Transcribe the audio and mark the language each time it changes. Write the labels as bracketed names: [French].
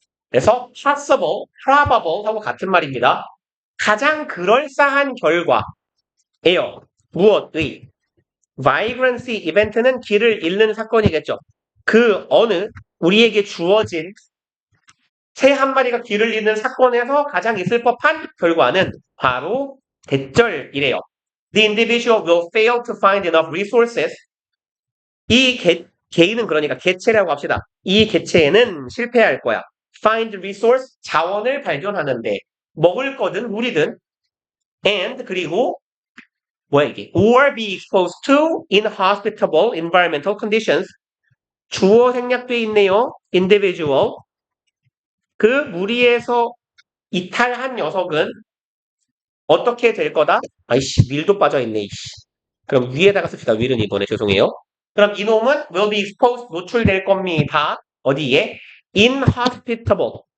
[Korean] 그래서 possible, probable 하고 같은 말입니다. 가장 그럴싸한 결과예요. 무엇의? vibrancy 이벤트는 길을 잃는 사건이겠죠. 그 어느 우리에게 주어진 새 한 마리가 길을 잃는 사건에서 가장 있을 법한 결과는 바로 대절이래요. [English] The individual will fail to find enough resources. [Korean] 이 개인은 그러니까 개체라고 합시다. 이 개체에는 실패할 거야. [English] Find resource, [Korean] 자원을 발견하는데 먹을 거든 물이든 [English] and [Korean] 그리고 뭐야 이게 [English] or be exposed to inhospitable environmental conditions. [Korean] 주어 생략돼 있네요. individual. 그 무리에서 이탈한 녀석은 어떻게 될 거다? 아이씨, 밀도 빠져있네, 이씨. 그럼 위에다가 씁시다, 위는 이번에. 죄송해요. 그럼 이놈은 [English] will be exposed, [Korean] 노출될 겁니다. 어디에? inhospitable.